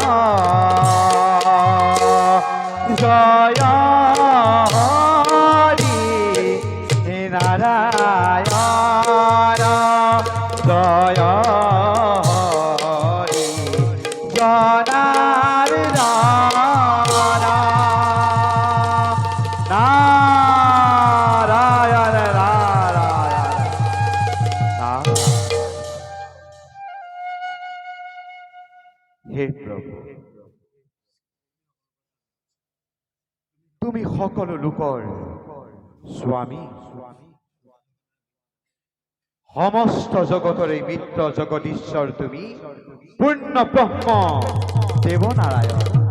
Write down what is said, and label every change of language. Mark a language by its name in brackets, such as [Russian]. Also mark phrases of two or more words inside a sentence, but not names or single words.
[Assamese] জয় হরি নারায়ণ জয় হরি জনার্দন নারায়ণ নারায়ণ। হে প্ৰভু, তুমি সকলো লোকৰ স্বামী, সমস্ত জগতৰে মিত্ৰ জগদীশ্বৰ তুমি পূৰ্ণ ব্ৰহ্ম দেৱনাৰায়ণ।